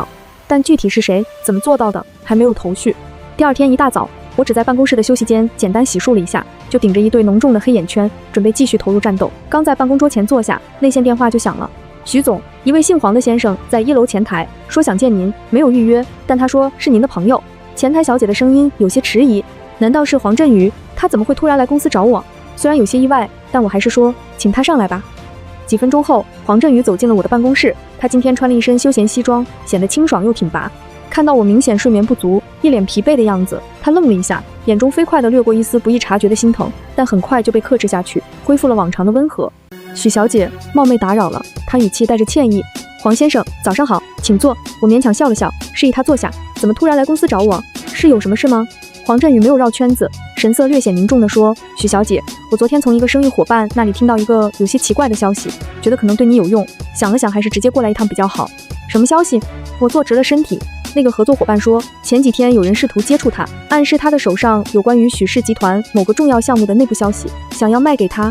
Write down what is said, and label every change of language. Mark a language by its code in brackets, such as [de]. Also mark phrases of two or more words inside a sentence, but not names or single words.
[zh] 但具體是誰，怎麼做到的，還沒有頭緒。第二天一大早，我只在辦公室的休息間簡單洗漱了一下，就頂着一對濃重的黑眼圈，準備繼續投入戰鬥。剛在辦公桌前坐下，內線電話就響了。徐總，一位姓黃的先生在1樓前台，說想見您，沒有預約，但他說是您的朋友。前台小姐的聲音有些遲疑，難道是黃振宇？他怎麼會突然來公司找我？雖然有些意外，但我還是說，請他上來吧。幾分鐘後，黃振宇走進了我的辦公室，他今天穿了一身休閒西裝，顯得清爽又挺拔。看到我明顯睡眠不足，一臉疲憊的樣子，他愣了一下，眼中飛快地掠過一絲不易察覺的心疼，但很快就被克制下去，恢復了往常的溫和。許小姐，冒昧打擾了，他語氣帶着歉意。黃先生，早上好，請坐。我勉強笑了笑，示意他坐下。怎麼突然來公司找我？是有什麼事嗎？黃振宇沒有繞圈子，神色略顯凝重地說：許小姐，我昨天從一個生意夥伴那裡聽到一個有些奇怪的消息，覺得可能對你有用，想了想還是直接過來一趟比較好。什麼消息？我坐直了身體。那個合作夥伴說，前幾天有人試圖接觸他，暗示他的手上有關於許氏集團某個重要項目的內部消息，想要賣給他。